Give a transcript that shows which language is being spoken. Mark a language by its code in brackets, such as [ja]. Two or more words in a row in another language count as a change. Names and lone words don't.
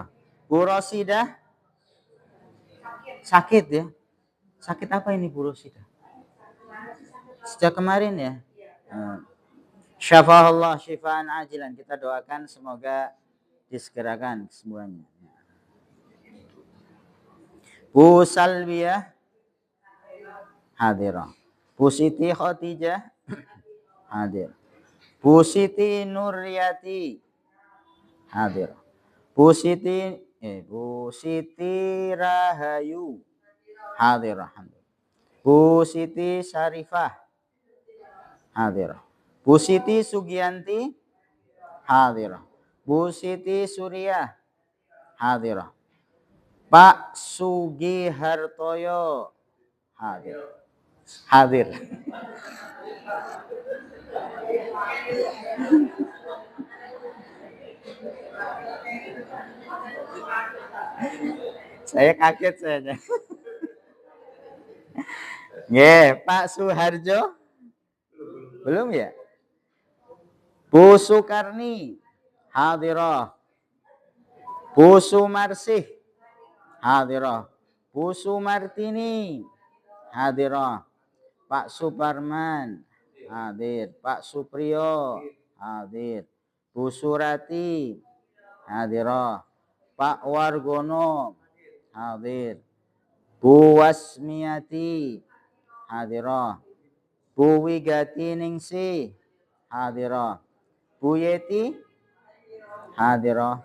[id] Bu Rosidah sakit ya. Sakit apa ini Bu Rosidah? Sejak kemarin ya. [ar] شفاها الله شفاء عاجلا. [id] Kita doakan semoga disegerakan semuanya. Bu Salbiyah hadir. Bu Siti Khotijah hadir. Bu Siti Nuryati hadir. Bu Siti Rahayu hadir. Bu Siti Syarifah hadir. Bu Siti Sugianti hadir. Bu Siti Surya hadir. Pak Sugi Hartoyo hadir. Hadir. Saya kaget saja. Nggih, Pak Suharjo belum ya? Bu Sukarni hadirah. Bu Sumarsih hadirah. Bu Sumartini hadirah. Pak Suparman hadir. Pak Supriyo hadir. Bu Surati hadirah. Pak Wargono hadir. Bu Wasmiati hadirah. Bu Wigati Ningsih hadirah. Bu Yeti hadirah.